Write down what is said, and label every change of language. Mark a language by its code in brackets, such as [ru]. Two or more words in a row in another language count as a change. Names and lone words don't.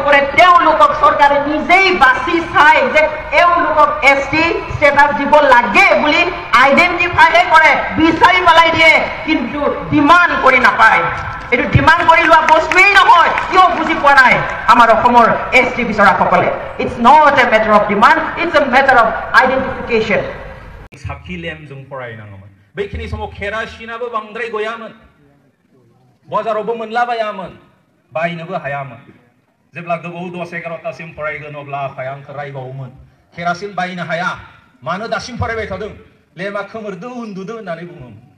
[as] কৰে তেওঁলোকক চৰকাৰে নিজেই বাছি চাই যে এওঁলোকক [en] ST status [as] দিব লাগে বুলি আইডেণ্টিফাইহে কৰে বিচাৰি পেলাই দিয়ে কিন্তু ডিমাণ্ড কৰি নাপায় এইটো ডিমাণ্ড কৰি লোৱা বস্তুৱেই নহয় কিয় বুজি পোৱা নাই আমাৰ অসমৰ এছটি বিচৰাসকলে [en] it's not a matter of demand it's a matter of identification [brx] साखी लेम जों फरायनांगौमोन बैखिनि समाव केरासिनाबो बांद्राय गयामोन बाजारावबो मोनलाबायामोन बायनोबो हायामोन जेब्ला गोबाव 10-11 सिम फरायगोन अब्ला आफाया आंखौ रायबावोमोन केरासिन बायनो हाया मानो दासिम फरायबाय थादों लेमा खोमोरदो उन्दुदो होननानै बुङोमोन